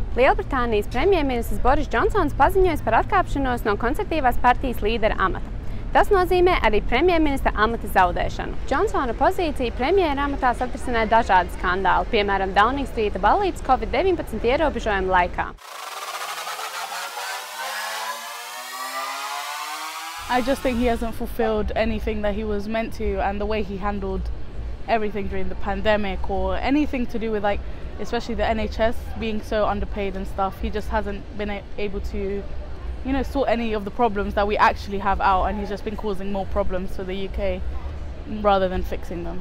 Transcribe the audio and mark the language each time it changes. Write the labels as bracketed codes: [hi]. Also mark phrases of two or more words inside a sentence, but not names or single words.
[lv] Lielbritānijas premjerministrs Boriss Džonsons paziņoja par atkāpšanos no konservatīvās partijas līdera amata. Tas nozīmē arī premjerministra amata zaudēšanu. Džonsona pozīciju premjera amatā satrisināja dažādi skandāli, piemēram, Downing Streeta ballītes Covid-19 ierobežojumu laikā. [en] I just think he hasn't fulfilled anything that he was meant to, and the way he handled everything during the pandemic or anything to do with, like, especially the NHS being so underpaid and stuff, he just hasn't been able to, you know, sort any of the problems that we actually have out, and he's just been causing more problems for the UK rather than fixing them.